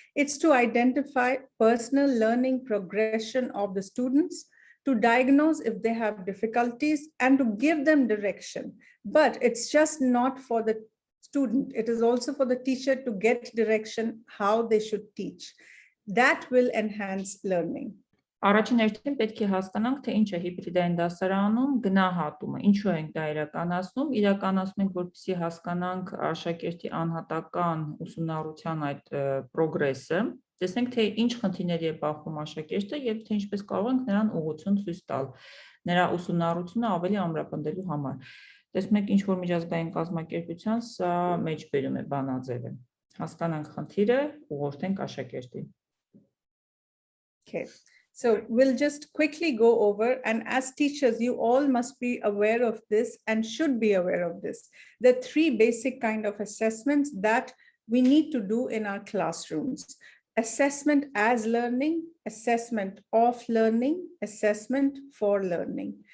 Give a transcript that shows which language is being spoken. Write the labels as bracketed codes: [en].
[en] It's to identify personal learning progression of the students, to diagnose if they have difficulties, and to give them direction. But it's just not for the student. It is also for the teacher to get direction how they should teach. That will enhance learning. [hy] Առաջին հերթին պետք է հասկանանք, թե ինչ է հիբրիդային դասարանում գնահատումը, ինչու ենք դա իրականացնում ենք, որպեսզի հասկանանք աշակերտի անհատական ուսումնառության այդ պրոգրեսը, տեսնենք, թե ինչ խնդիրների է բախվում աշակերտը եւ թե ինչպես կարող ենք նրան ուղղություն ցույց տալ, նրա ուսումնառությունը ավելի ամրապնդելու համար։ Տեսնում եք, ինչ որ միջազգային կազմակերպության սա մեջբերում է բանաձևը։ Հասկանանք խնդիրը, ուղղորդենք աշակերտին։ [en] Okay. So we'll just quickly go over, and as teachers, you all must be aware of this and should be aware of this. The three basic kind of assessments that we need to do in our classrooms: assessment as learning, assessment of learning, assessment for learning.